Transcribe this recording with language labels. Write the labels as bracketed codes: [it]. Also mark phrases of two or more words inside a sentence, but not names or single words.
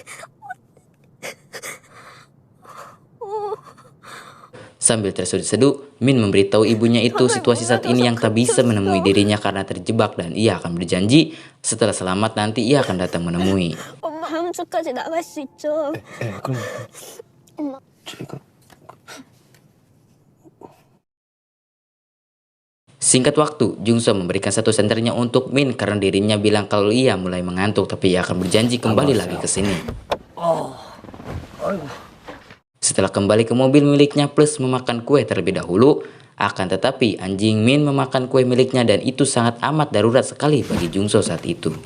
[id] Sambil terseduh-seduh, Min memberitahu ibunya itu situasi saat ini yang tak bisa menemui dirinya karena terjebak dan ia akan berjanji setelah selamat nanti ia akan datang menemui. [ko] 엄마 다음 주까지 나갈 수 있죠. 그럼 제가 [id] Singkat waktu, Jungso memberikan satu senternya untuk Min karena dirinya bilang kalau ia mulai mengantuk tapi ia akan berjanji kembali lagi ke sini. Setelah kembali ke mobil miliknya plus memakan kue terlebih dahulu, akan tetapi anjing Min memakan kue miliknya dan itu sangat amat darurat sekali bagi Jungso saat itu.